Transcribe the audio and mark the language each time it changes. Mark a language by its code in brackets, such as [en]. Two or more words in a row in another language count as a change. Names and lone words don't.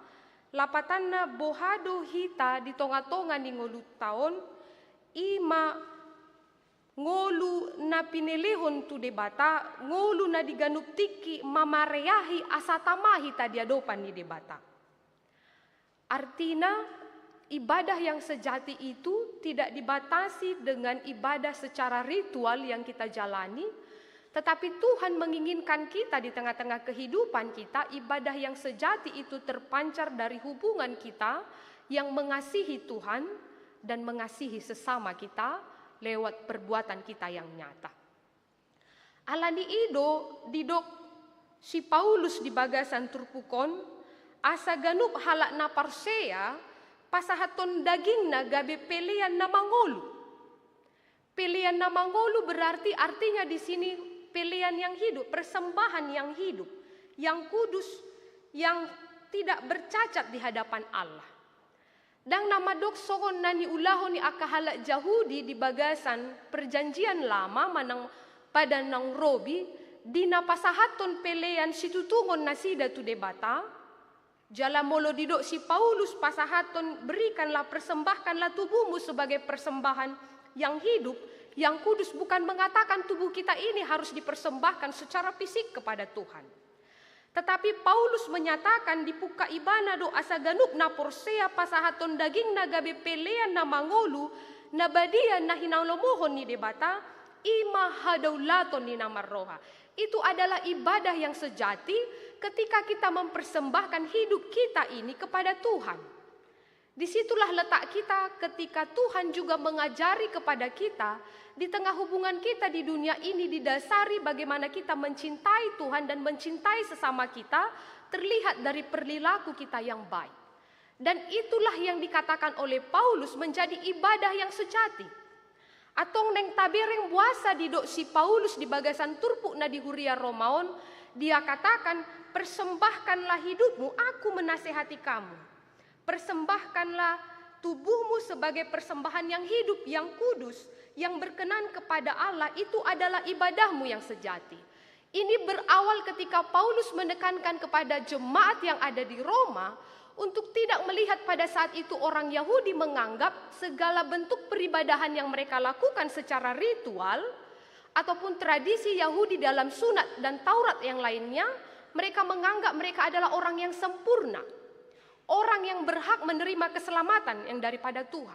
[bbc] Lapatanna bohado hita di tonga-tonga ni ngolu taon ima ngolu na pinelehon tu debata ngolu na diganup tiki mamareahi asatamahi tadiadopan ni debata. [id] Artina ibadah yang sejati itu tidak dibatasi dengan ibadah secara ritual yang kita jalani, tetapi Tuhan menginginkan kita di tengah-tengah kehidupan kita, ibadah yang sejati itu terpancar dari hubungan kita yang mengasihi Tuhan dan mengasihi sesama kita lewat perbuatan kita yang nyata. [bbc] Alani ido didok si Paulus di bagasan turpukon, asa ganup halak na parsea pasahaton daging na gabe pilihan na mangolu. Pilihan na mangolu [id] berarti artinya di sini pilihan yang hidup, persembahan yang hidup, yang kudus, yang tidak bercacat di hadapan Allah. [bbc] Dan nama doksogon nani ulahon ni akahalak Yahudi di bagasan [id] perjanjian lama [bbc] manang pada nang robi di napasahaton pelean situtungon nasida tu debata jala molo didok si Paulus pasahaton [id] berikanlah persembahkanlah tubuhmu sebagai persembahan yang hidup yang kudus, bukan mengatakan tubuh kita ini harus dipersembahkan secara fisik kepada Tuhan. Tetapi Paulus menyatakan [bbc] di puka ibana do asa ganuk na porsea pasahaton daging na gabe pelean na mangolu na badia na hinaulomohon ni debata ima hadaulaton ni namarroha. [id] Itu adalah ibadah yang sejati ketika kita mempersembahkan hidup kita ini kepada Tuhan. Disitulah letak kita ketika Tuhan juga mengajari kepada kita di tengah hubungan kita di dunia ini didasari bagaimana kita mencintai Tuhan dan mencintai sesama kita terlihat dari perilaku kita yang baik. Dan itulah yang dikatakan oleh Paulus menjadi ibadah yang sejati. [bbc] Atong neng tabereng buasa didok si Paulus di bagasan turpuk na di Huria Romaon, [id] dia katakan persembahkanlah hidupmu, aku menasehati kamu. Persembahkanlah tubuhmu sebagai persembahan yang hidup, yang kudus, yang berkenan kepada Allah, itu adalah ibadahmu yang sejati. Ini berawal ketika Paulus menekankan kepada jemaat yang ada di Roma untuk tidak melihat pada saat itu orang Yahudi menganggap segala bentuk peribadahan yang mereka lakukan secara ritual ataupun tradisi Yahudi dalam sunat dan Taurat yang lainnya, mereka menganggap mereka adalah orang yang sempurna, orang yang berhak menerima keselamatan yang daripada Tuhan.